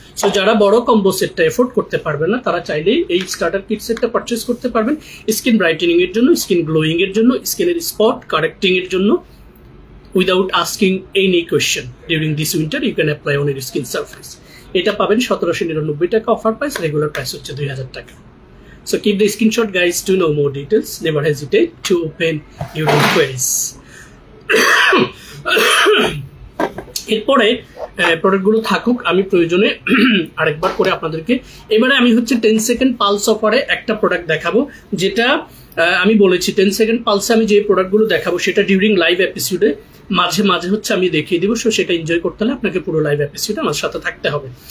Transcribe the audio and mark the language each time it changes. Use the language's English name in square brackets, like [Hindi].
[Bangla] So যারা বড় combo সেটটা এফোর্ড করতে পারবেন না তারা চাইলেই এই স্টার্টার কিট সেটটা পারচেস করতে পারবেন, স্কিন ব্রাইটেনিং এর জন্য, স্কিন গ্লোয়িং এর জন্য, স্কিনের স্পট কারেক্টিং এর জন্য। [English] Without asking any question during this winter you can apply on your skin surface. [Bangla] এটা পাবেন 1799 টাকা অফার প্রাইস, রেগুলার প্রাইস হচ্ছে 2000 টাকা। [English] So keep the screenshot guys to know more details. Never hesitate to open your queries. [Bangla] এরপরে প্রোডাক্টগুলো থাকুক, আমি প্রয়োজনে আরেকবার করে আপনাদেরকে এবারে আমি হচ্ছে 10 সেকেন্ড পালস অফারে একটা প্রোডাক্ট দেখাবো, যেটা আমি বলেছি 10 সেকেন্ড পালসে আমি যে প্রোডাক্টগুলো দেখাবো সেটা ডিউরিং লাইভ এপিসোডে মাঝে মাঝে হচ্ছে আমি দেখিয়ে দিব। সো সেটা এনজয় করতে হলে আপনাকে পুরো লাইভ এপিসোডে আমার সাথে থাকতে হবে।